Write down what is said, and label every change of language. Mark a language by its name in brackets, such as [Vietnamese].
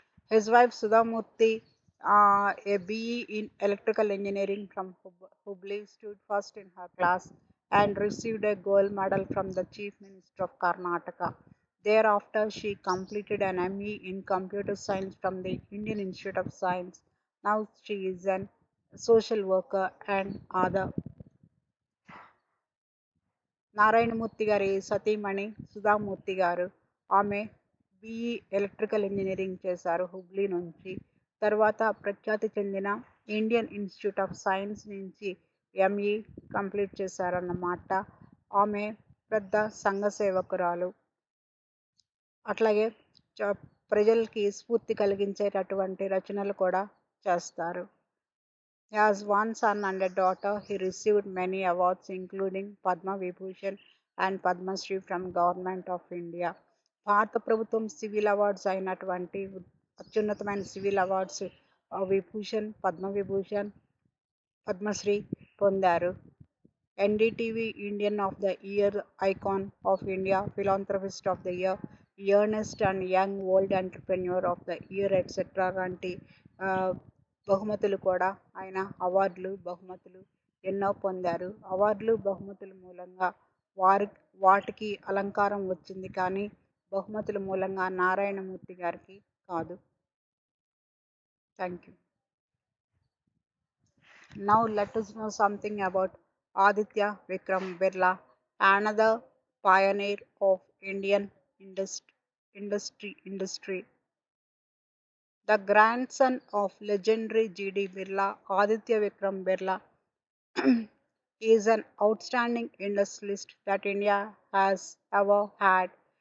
[English] His wife Sudha Murthy, a BE in electrical engineering from Hubli, stood first in her class and received a gold medal from the Chief Minister of Karnataka. Thereafter, she completed an ME in computer science from the Indian Institute of Science. Now she is a social worker and other. [Telugu] Narayanamurthy గారి సతీమణి సుధామూర్తి గారు. ఆమె BE electrical engineering చేశారు హుబ్లీ నుంచి. తర్వాత ప్రఖ్యాతి చెందిన Indian institute of science నుంచి ఎంఈ కంప్లీట్ చేశారన్నమాట. ఆమె పెద్ద సంఘ సేవకురాలు. అట్లాగే ప్రజలకి స్ఫూర్తి కలిగించేటటువంటి రచనలు కూడా చేస్తారు. [English] He has one son and a daughter. He received many awards including Padma Vibhushan and Padma Shri from Government of India. [Telugu] భారత ప్రభుత్వం సివిల్ అవార్డ్స్ అయినటువంటి అత్యున్నతమైన సివిల్ అవార్డ్స్ విభూషణ్, పద్మ విభూషణ్, పద్మశ్రీ పొందారు. NDTV Indian of the year, icon of India, philanthropist of the year, Ernest and young world entrepreneur of the year etcetera లాంటి బహుమతులు కూడా ఆయన అవార్డులు, బహుమతులు ఎన్నో పొందారు. అవార్డులు, బహుమతుల మూలంగా వాటికి అలంకారం వచ్చింది కానీ బహుమతుల మూలంగా నారాయణమూర్తి గారికి కాదు. [English] Thank you. Now let us know something about Aditya Vikram Birla, another pioneer of Indian industry. The grandson of legendary G.D. Birla, Aditya Vikram Birla is an outstanding industrialist that India has ever had.